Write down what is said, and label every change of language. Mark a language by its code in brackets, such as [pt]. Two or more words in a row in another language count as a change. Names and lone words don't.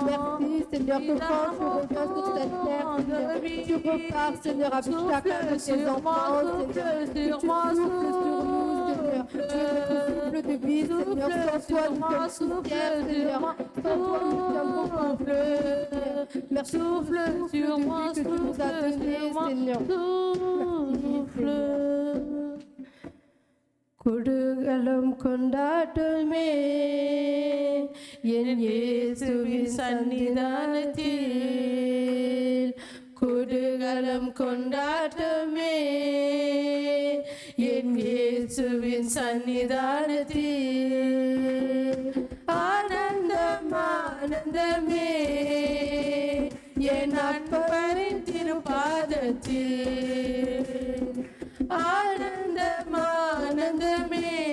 [fr] Merci, Seigneur, que quand tu reviens sur cette terre, Seigneur, tu repars, Seigneur, avec chacun de tes enfants, Seigneur, que tu souffles sur nous, Seigneur, tu es notre souffle de vie, Seigneur, sans toi nous sommes poussière, Seigneur, sans toi nous sommes complets, Seigneur. Merci, souffle sur moi, que tu nous as donné, Seigneur. Souffle. [ta] கொடுகலம் கொண்டாடுமே என் இயேசுவின் சன்னிதானத்தில் கொடுகலம் கொண்டாடுமே என் இயேசுவின் சன்னிதானத்தில் ஆனந்தம் ஆனந்தமே என் அப்பரின் திருப்பாதத்தில் ஆனந்தம் ஆனந்தமே